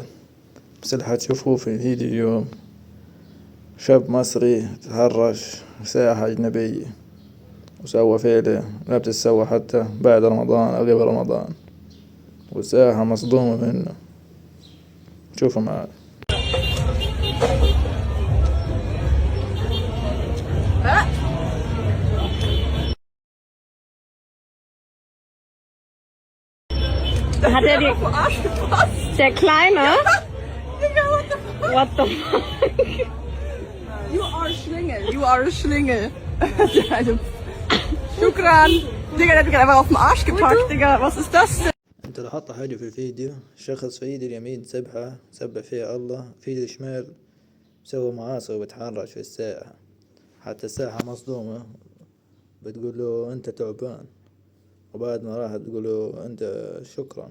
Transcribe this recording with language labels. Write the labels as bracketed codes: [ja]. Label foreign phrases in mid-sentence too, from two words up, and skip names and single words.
[ar] بس اللي حتشوفوه في الفيديو اليوم شاب مصري تحرش سائحة أجنبية وسوى فعله لا بتتسوى حتى بعد رمضان أو قبل رمضان، والسائحة مصدومة منه. شوفوا معاي. [de] Hat er die... Der Kleine? [en] What the fuck? You are Schlingel. You are a Schlingel. [ar] Shukran. [de] Digga, der hat mich einfach auf den Arsch gepackt, Digga. Was ist das denn? [ar] انت لاحظت حاجة في الفيديو؟ شخص في ايده اليمين سبح فيها الله، في ايده الشمال سوى معاصي وبتحرش في السائحة. حتى السائحة مصدومة بتقول له انت تعبان، وبعد ما راحت تقول له انت شكرا.